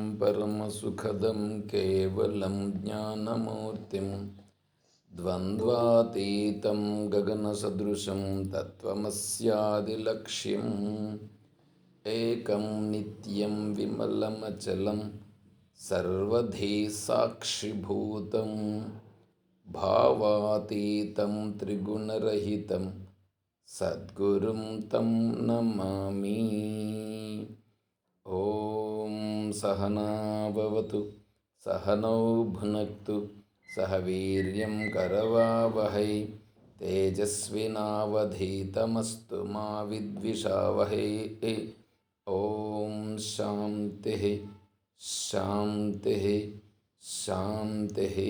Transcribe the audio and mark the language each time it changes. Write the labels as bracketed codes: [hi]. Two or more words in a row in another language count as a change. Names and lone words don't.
[sa] परमसुखदं केवलं ज्ञानमूर्तिं द्वन्द्वातीतं गगनसदृशं तत्त्वमस्यादिलक्ष्यम् एकं नित्यं विमलमचलं सर्वधी साक्षिभूतं भावातीतं त्रिगुणरहितं सद्गुरुं तं नमामि। ఓం సహనా భవతు సహనౌ భునక్తు సహ వీర్యం కరవావహై తేజస్వినావధీతమస్తు మా విద్విషావహై। ఓం శాంతి శాంతి శాంతి।